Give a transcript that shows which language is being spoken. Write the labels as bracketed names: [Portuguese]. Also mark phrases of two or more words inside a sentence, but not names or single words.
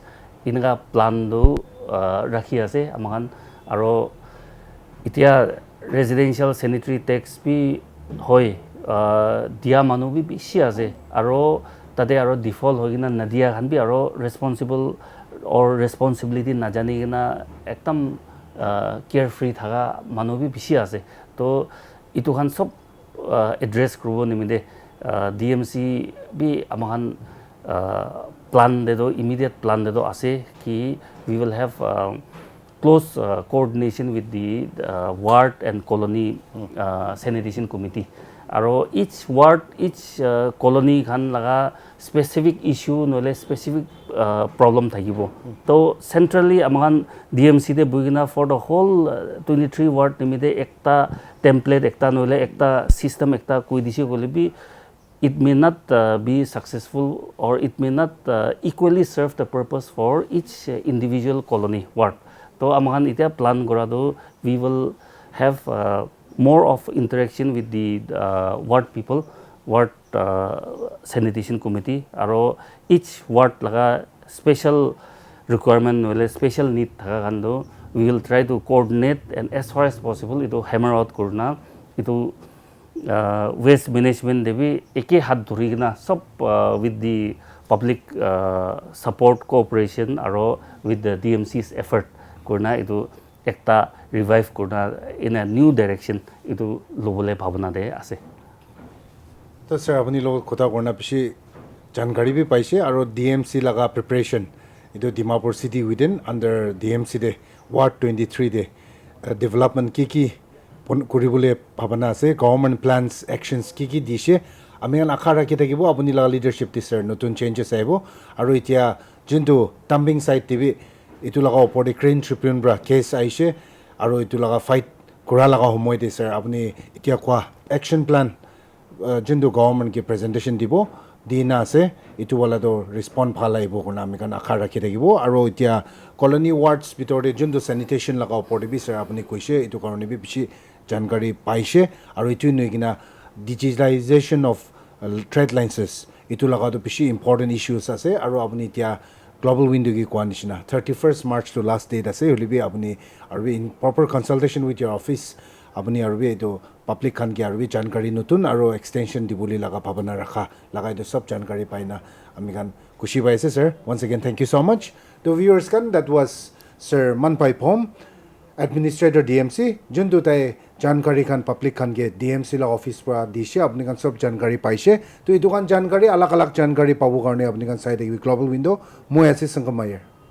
[Naga Pidgin] Inga plan do rakhi ase amahan aro itia [English] residential sanitary tax [Naga Pidgin] bi hoy dia manu bi bishi ase aro tade aro default hoigina nadia khan bi aro [English] responsible or responsibility [Naga Pidgin] na jani gina ekdam carefree thaga manu bi bishi ase. To itu khan sob address kurubo nimide DMC bi amahan plan de do [English] immediate plan [Naga Pidgin] de do ase ki [English] we will have close coordination with the ward and colony sanitation committee. [Naga Pidgin] Aro [English] each ward, each colony [Naga Pidgin] khan laga [English] specific issue [Naga Pidgin] nole [English] specific problem [Naga Pidgin] thakibo. To centrally amahan DMC de bugina [English] for the whole 23 ward [Naga Pidgin] nimide ekta template ekta nole ekta system ekta koi dise gole bi [English] it may not be successful or it may not equally serve the purpose for each individual colony ward. [Naga Pidgin] To amahan itia plan gorado [English] we will have more of interaction with the ward people, ward sanitation committee, [Naga Pidgin] aro [English] each ward [Naga Pidgin] laga [English] special requirement or special need [Naga Pidgin] thakando [English] we will try to coordinate and as far as possible [Naga Pidgin] itu [English] hammer out [Naga Pidgin] kurna itu [English] waste management [Naga Pidgin] debi eke hat dhuri gina sob [English] with the public support cooperation [Naga Pidgin] aro [English] with the DMC's effort [Naga Pidgin] kurna itu ekta revive kurna [English] in a new direction [Naga Pidgin] itu lobole bhavana de ase. To sir apni log kotha korna bishi jankari bi paise aro DMC laga preparation itu Dimapur city [English] within under [Naga Pidgin] DMC de Ward 23 de development ki kuribole bhavana ase, [English] government plans actions [Naga Pidgin] ki dishe ami an akha rakhi thakibo apni laga leadership ti sir notun changes aibo aro itia jintu [English] dumping site [Naga Pidgin] tv itu laga opor de crane tribune bra case aise aro itu laga fight kura laga homoy de sir apni itia kwa [English] action plan [Naga Pidgin] jintu government ke presentation dibo dina ase itu wala to respond bhal aibo kona ami kan akha rakhi thakibo aro itia colony wards bitor de junto sanitation laga opor de bi sir apni koise itu karone bi bishi jankari paise aro itu noigina [English] digitalization of trade licenses [Naga Pidgin] itu laga to bishi [English] important issues [Naga Pidgin] ase aro apni itia [English] global window [Naga Pidgin] ki kwanishna 31st March to [English] last date [Naga Pidgin] ase holibi apni aro [English] in proper consultation with your office [Naga Pidgin] apni aro eto public khan ki aro jankari notun aro extension dibuli laga bhabana rakha laga eto sab jankari paina ami kan kushi paise sir [English] once again thank you so much [Naga Pidgin] to viewers kan [English] that was [Naga Pidgin] Sir Manpai Phom administrator DMC juntu tai jankari khan public khan ke DMC la office pra dishe apni kan sab jankari paise to etu kan jankari alag alag jankari pabu karone apni kan sai [English] global window [Naga Pidgin] moi ase Sangamayer